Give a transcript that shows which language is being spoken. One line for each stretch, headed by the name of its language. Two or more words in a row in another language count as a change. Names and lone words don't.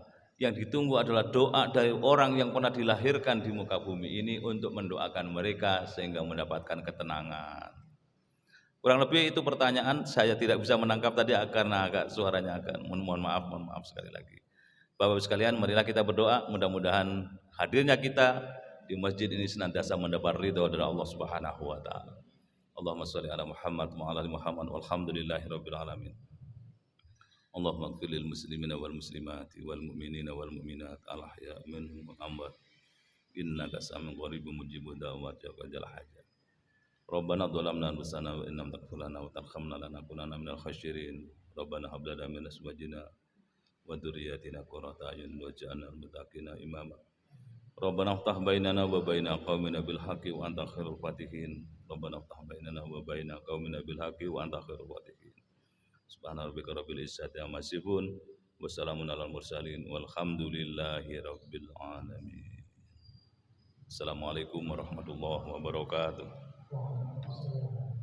Indonesian: Yang ditunggu adalah doa dari orang yang pernah dilahirkan di muka bumi ini untuk mendoakan mereka sehingga mendapatkan ketenangan. Kurang lebih itu pertanyaan, saya tidak bisa menangkap tadi karena agak suaranya agak mohon maaf sekali lagi. Bapak-Ibu sekalian, marilah kita berdoa, mudah-mudahan hadirnya kita di masjid ini senantiasa mendapat ridho dari
Arabic: الله سبحانه وتعالى. اللهم صل على محمد وعلى آل محمد والحمد لله رب العالمين. اللهم اغفر للمسلمين والمسلمات والمؤمنين والمؤمنات الأحياء منهم والأموات إنك سميع قريب مجيب الدعوات يا قاضي الحاجات. ربنا ظلمنا أنفسنا وإن لم تغفر لنا وترحمنا لنكونن من الخاسرين. ربنا هب لنا من أزواجنا وذرياتنا قرة أعين واجعلنا للمتقين إماما. ربنا افتح بيننا وبين قومنا بالحق وأنت خير الفاتحين. ربنا افتح بيننا وبين قومنا بالحق وأنت خير الفاتحين. سبحان ربك رب العزة عما يصفون وسلام على المرسلين والحمد لله رب العالمين. السلام عليكم ورحمة الله وبركاته.